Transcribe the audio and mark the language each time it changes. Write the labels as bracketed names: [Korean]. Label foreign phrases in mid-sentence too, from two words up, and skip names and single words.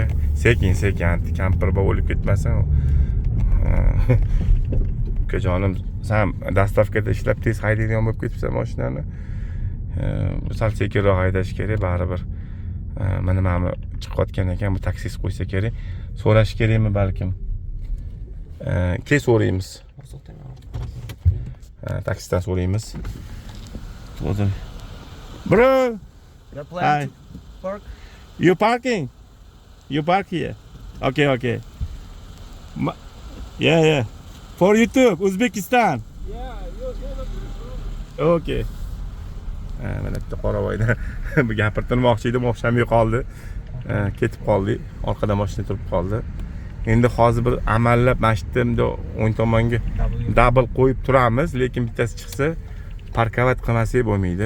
[Uzbek] Sekin kamperba o'lib ketmasin. Ukajonim, sen dastavkada ishlab tez haydaydigan bo'lib ketibsan mashinani. Sal sekinroq haydash kerak, baribir. Mana chiqayotgan ekan, bu taksist qo'ysa kerak. So'rash kerakmi balkim? Keyin so'raymiz. Taksistdan so'raymiz. [English] Bro, You plan to park? you parking? You park here? Okay. Yeah. For YouTube, Uzbekistan. Okay. [Uzbek] Mana bitta qoravoydan bu gapirtirmoqchi edim, o'xshamay qoldi. Ketib qoldik. Orqada mashina turib qoldi. Endi hozir bir amallab masjidimda o'ng tomonga double qo'yib turamiz, lekin bittasi chiqsa parkovat qilmasak bo'lmaydi.